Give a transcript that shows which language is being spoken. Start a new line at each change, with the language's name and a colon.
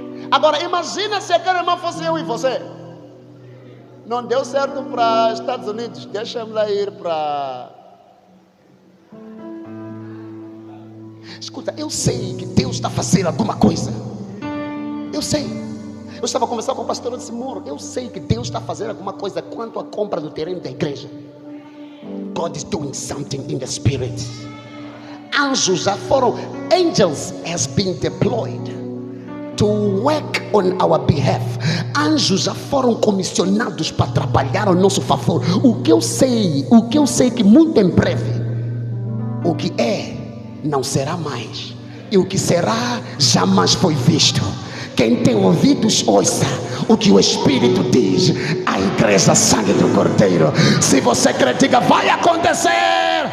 Portuguese: Agora imagina se aquela irmã fosse eu e você. Não deu certo para os Estados Unidos, deixa-me lá ir para... Escuta, eu sei que Deus está fazendo alguma coisa. Eu sei. Eu estava conversando com o pastor e disse: amor, eu sei que Deus está fazendo alguma coisa quanto à compra do terreno da igreja.
English: God is doing something in the spirit.
Portuguese: Anjos já foram,
English: angels has been deployed to work on our behalf.
Portuguese: Anjos já foram comissionados para trabalhar ao nosso favor. O que eu sei que muito em breve, o que é não será mais, e o que será jamais foi visto. Quem tem ouvidos, ouça o que o Espírito diz à igreja, sangue do Cordeiro. Se você crê, diga: vai acontecer.